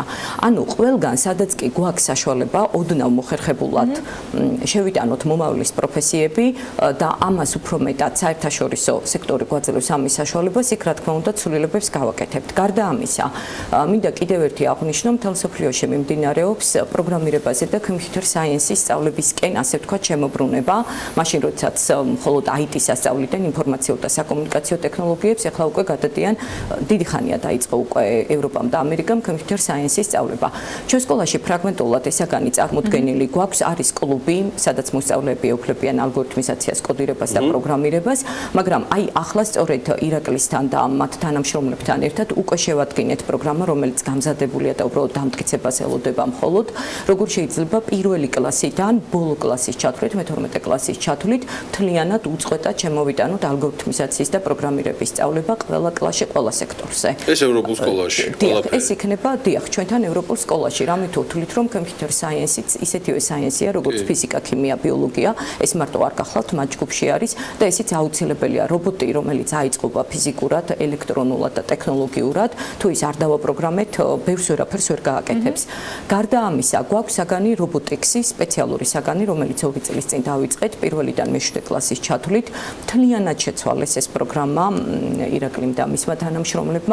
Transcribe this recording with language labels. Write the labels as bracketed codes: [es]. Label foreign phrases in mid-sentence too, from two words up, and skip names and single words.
[ka] ანუ ყველგან, სადაც კი გვაქვს საშუალება ოდნავ მოხერხებულად შევიტანოთ მომავლის პროფესიები და ამას უფრო მეტად საერთაშორისო სექტორი გვაძლევს ამის საშუალებას, იქ რა თქმა უნდა ცვლილებებს გავაკეთებთ. გარდა ამისა, მინდა კიდევ ერთი აღვნიშნო, მთელ მსოფლიოში მიმდინარეობს პროგრამირებაზე და [en] computer science- [ka] ის სწავლებისკენ, ასე ვთქვათ, შემოbrunება, მაშინ როდესაც მხოლოდ IT-ს ასწავლიდან ინფორმაციულ და საკომუნიკაციო ტექნოლოგიებს, ახლა უკვე გადადიან, დიდი ხანია დაიწყო უკვე ევროპამ და ამერიკამ [en] computer science- [ka] ის სწავლება. ჩვენ სკოლაში ფრაგმენტულად ესაგანი წარმოდგენილი გვაქვს, არის კლუბი, სადაც მოსწავლეები ეუფლებიან ალგორითმიზაციას, კოდირებას და პროგრამირებას, მაგრამ აი ახლა სწორედ ირაკლისთან და მათ თანამშრომლებთან ერთად უკვე შევადგინეთ პროგრამა, რომელიც გამზადებულია და უბრალოდ დამტკიცებას ელოდება მხოლოდ, როგორ შეიძლება პირველი კლასიდან ბოლო კლასის ჩათვლით, მე-12 კლასის ჩათვლით, მთლიანად უწყვეტად შემოვიტანოთ ალგორითმიზაციის და პროგრამირების სწავლება ყველა კლასში, ყველა სექტორზე. ეს ევროპულ სკოლაში ყველაფერი. ეს იქნება, დიახ, ჩვენთან ევროპულ სკოლაში. რამე თუ ვთვლით, რომ [en] computer science- [ka] იც ისეთივე science-ია, როგორც ფიზიკა, ქიმია, ბიოლოგია, ეს მარტო არ გახლავთ, მათ ჯგუფში არის და ესეც აუცილებელია. რობოტი, რომელიც აიწყობა ფიზიკურად, ელექტრონულად და ტექნოლოგიურად, თუ ის არ დავაპროგრამეთ, ბევრს ვერაფერს ვერ გააკეთებს. გარდა ამისა, გვაქვს საგანი რობოტიქსის სპეციალური საგანი, რომელიც 2 წლის წინ დავიწყეთ, პირველიდან მე-7 კლასის ჩათვლით, მთლიანად შეცვალეს ეს პროგრამა ირაკლიმ და მისმა თანამშრომლებმა.